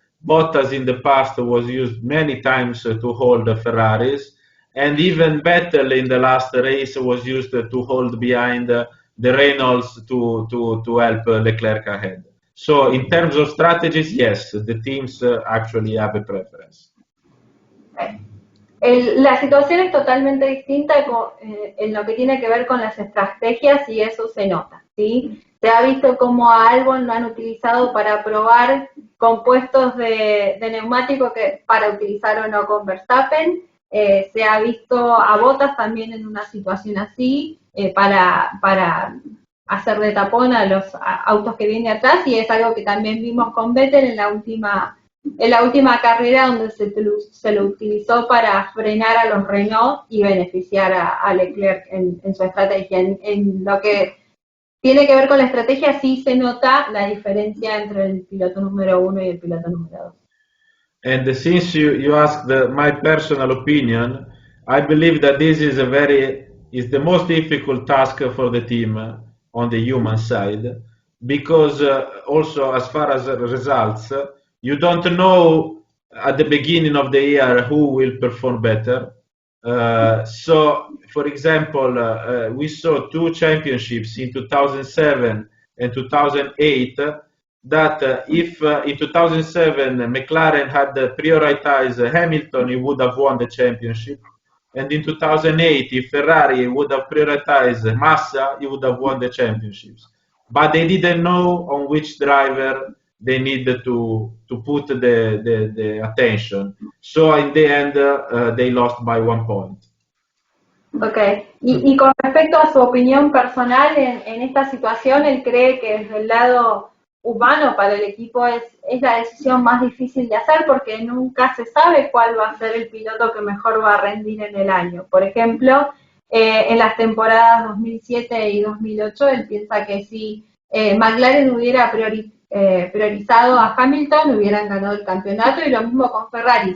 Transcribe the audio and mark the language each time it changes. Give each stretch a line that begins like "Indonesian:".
English: Bottas in the past was used many times to hold the Ferraris, and even Vettel in the last race was used to hold behind the Reynolds to help Leclerc ahead. So in terms of strategies, yes, the teams actually have a preference.
Spanish: La situación es totalmente distinta en lo que tiene que ver con las estrategias, y eso se nota, ¿sí? Se ha visto como a Albon lo han utilizado para probar compuestos de neumático para utilizar o no con Verstappen. Se ha visto a Bottas también en una situación así, para hacer de tapón a los autos que vienen atrás, y es algo que también vimos con Vettel en la última carrera, donde se lo utilizó para frenar a los Renault y beneficiar a Leclerc en su estrategia. En lo que tiene que ver con la estrategia, sí se nota la diferencia entre el piloto número 1 y el piloto número 2.
English: And since you asked my personal opinion, I believe that this is the most difficult task for the team on the human side, because also as far as results, you don't know at the beginning of the year who will perform better. So, for example, we saw two championships in 2007 and 2008 that if in 2007 McLaren had prioritized Hamilton, he would have won the championship. And in 2008, if Ferrari would have prioritized Massa, he would have won the championships. But they didn't know on which driver they needed to put the attention. So in the end, they lost by 1 point.
Spanish: Ok, y con respecto a su opinión personal en esta situación, él cree que desde el lado humano para el equipo es la decisión más difícil de hacer porque nunca se sabe cuál va a ser el piloto que mejor va a rendir en el año. Por ejemplo, en las temporadas 2007 y 2008, él piensa que si McLaren hubiera priorizado a Hamilton, hubieran ganado el campeonato, y lo mismo con Ferrari.